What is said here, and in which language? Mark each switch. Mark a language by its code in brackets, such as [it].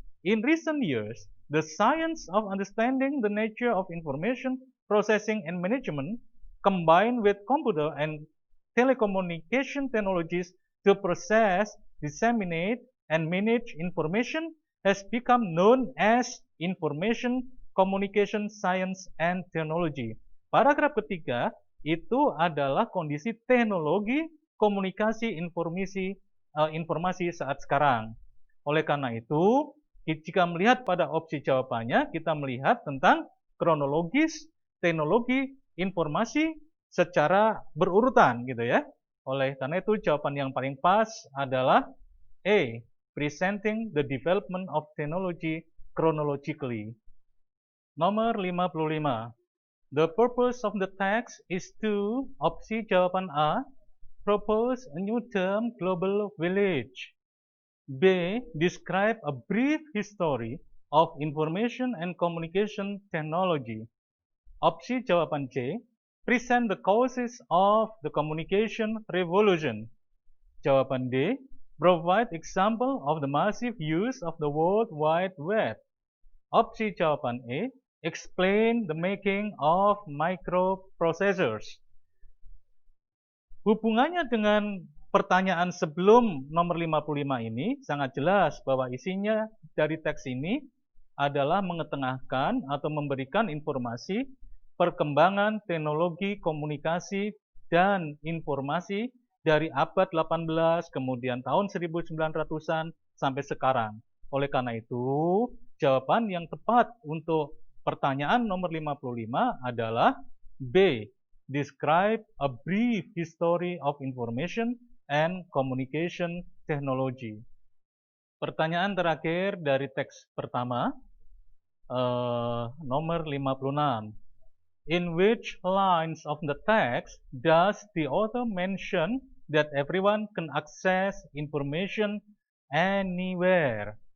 [en] In recent years, the science of understanding the nature of information processing and management combined with computer and telecommunication technologies to process, disseminate, and manage information has become known as information communication science and technology. [id] Paragraf ketiga itu adalah kondisi teknologi komunikasi informasi saat sekarang. Oleh karena itu, jika melihat pada opsi jawabannya, kita melihat tentang kronologis teknologi informasi secara berurutan gitu ya. Oleh karena itu jawaban yang paling pas adalah A. [en] Presenting the development of technology chronologically. [id] Nomor 55. [en] The purpose of the text is to, [id] opsi jawaban A, [en] propose a new term global village. B. Describe a brief history of information and communication technology. [id] Opsi jawaban C. [en] Present the causes of the communication revolution. [id] Jawaban D. [en] Provide example of the massive use of the World Wide Web. [id] Opsi jawaban E. [en] Explain the making of microprocessors. [id] Hubungannya dengan pertanyaan sebelum nomor 55 ini sangat jelas bahwa isinya dari teks ini adalah mengetengahkan atau memberikan informasi perkembangan teknologi komunikasi dan informasi dari abad 18 kemudian tahun 1900-an sampai sekarang. Oleh karena itu, jawaban yang tepat untuk pertanyaan nomor 55 adalah B. [en] Describe a brief history of information and communication technology. [id] Pertanyaan terakhir dari teks pertama, nomor 56. [en] In which lines of the text does the author mention that everyone can access information anywhere?